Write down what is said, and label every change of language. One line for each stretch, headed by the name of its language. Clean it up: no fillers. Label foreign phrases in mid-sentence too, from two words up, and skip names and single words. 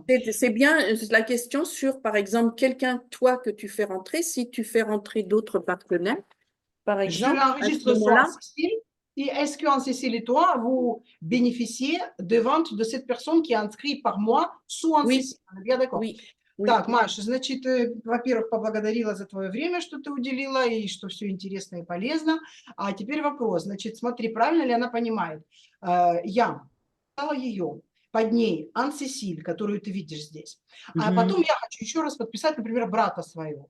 French: C'est bien la question sur, par exemple, quelqu'un, toi, que tu fais rentrer, si tu fais rentrer d'autres partenaires, par Je exemple, à ce l'enregistre sur moment-là, Cécile. Et est-ce qu'en Cécile et toi, vous bénéficiez de vente de cette personne qui est inscrite par mois sous en oui, Cécile? On est bien d'accord? oui, oui.
Russian: Так, Маша, значит, во-первых, поблагодарила за твое время, что ты уделила, и что все интересно и полезно. А теперь вопрос. Значит, смотри, правильно ли она понимает? Я стала ее под ней Ан-Сесиль, которую ты видишь здесь. А потом я хочу еще раз подписать, например, брата своего.